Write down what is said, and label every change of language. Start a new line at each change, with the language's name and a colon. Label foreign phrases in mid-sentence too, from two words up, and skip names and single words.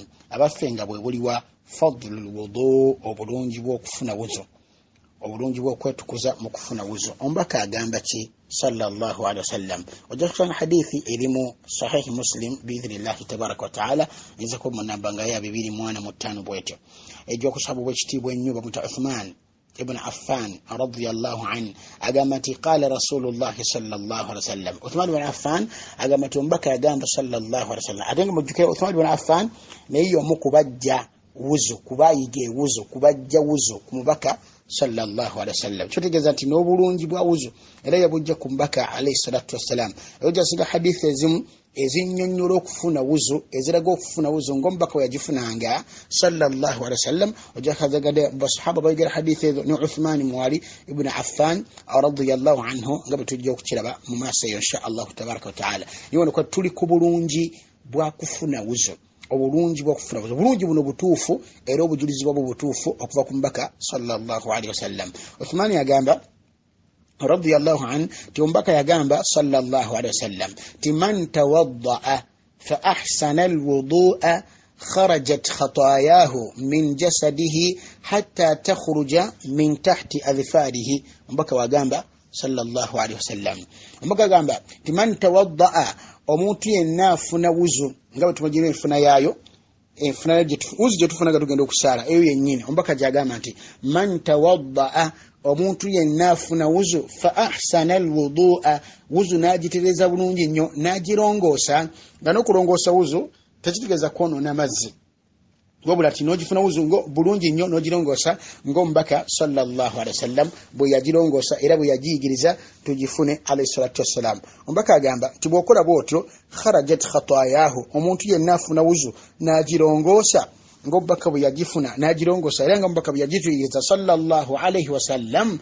Ganda: Abaffe nga bwe buliwa
Arabic: فضل الوضوء,
Ganda: obulungi bw'okufuna wuzu, obulungi bw'okwetukuza mu kufuna wuzu. Omubaka agamba ki
Arabic: صلى الله عليه وسلم?
Ganda: Ojja kusoma hadithi erimu sahih Muslim
Arabic: بإذن الله تبارك وتعالى,
Ganda: nza ko mu namba nga ya 245 bwetyo. Ejja kusaba bw'ekitiibwa ennyo bamuta Uthman ibn Affan
Arabic: رضي الله عنه
Ganda: agamba nti
Arabic: قال رسول الله صلى الله عليه وسلم.
Ganda: Uthman ibn Affan agamba nti omubaka yagamba
Arabic: صلى الله عليه وسلم.
Ganda: Ate nga mujjuke Uthman ibn Affan naye omu kubajja wuzu, kubayige wuzu, kubajja wuzu ku mubaka
Arabic: صلى الله عليه وسلم.
Ganda: Kyotegeeza nti n'obulungi bwa wuzu era yabujja ku mubaka
Arabic: عليه الصلاة والسلام.
Ganda: Ojja singa hadithi ezimu ezinnyonnyola okufuna wuzu, eziraga okufuna wuzu ng'omubaka bwe yagifunanga
Arabic: صلى الله عليه وسلم.
Ganda: Ojja kazagade basahaba bayigera hadithi ezo ne Uthman mwali ibn Affan
Arabic: رضي الله عنه
Ganda: nga bwe tujja okukiraba mu maaso eyo
Arabic: إن شاء الله تبارك وتعالى.
Ganda: Niwo ko tuli ku bulungi bwa kufuna wuzu, obulungi bw'okufuna wuzu, obulungi buno butuufu era obujulizi bwabwo butuufu okuva ku mubaka
Arabic: صلى الله عليه وسلم.
Ganda: Uthman yagamba
Arabic: رضي الله عنه
Ganda: ti omubaka yagamba
Arabic: صلى الله عليه وسلم
Ganda: ti
Arabic: من توضأ فأحسن الوضوء خرجت خطاياه من جسده حتى تخرج من تحت أظفاره.
Ganda: Omubaka wagamba
Arabic: صلى الله عليه وسلم,
Ganda: omubaka agamba ti
Arabic: من توضأ,
Ganda: omuntu yenna afuna wuzu nga bwe tumagira enfuna yaayo, enfuna wuzu gye tufunaga tugenda okusaala eyo yennyini. Omubaka gyagamba nti
Arabic: من توضأ,
Ganda: omuntu yenna afuna wuzu
Arabic: فأحسن الوضوء,
Ganda: wuzu n'agitereza bulungi nnyo n'agirongoosa. Nga n'okulongoosa wuzu tekitegeeza kwonoona mazzi, wabula ti n'ogifuna wuzu bulungi nnyo n'ogirongoosa ng'omubaka
Arabic: صلى الله عليه وسلم
Ganda: bwe yagirongoosa era bwe yagiyigiriza tugifune
Arabic: عليه الصلاة والسلام.
Ganda: Omubaka agamba nti bw'okola bw'otyo
Arabic: خرجت خطاياه,
Ganda: omuntu yenna afuna wuzu n'agirongoosa ng'omubaka bwe yagifuna n'agirongoosa era nga omubaka bwe yagituyiriza
Arabic: صلى الله عليه وسلم.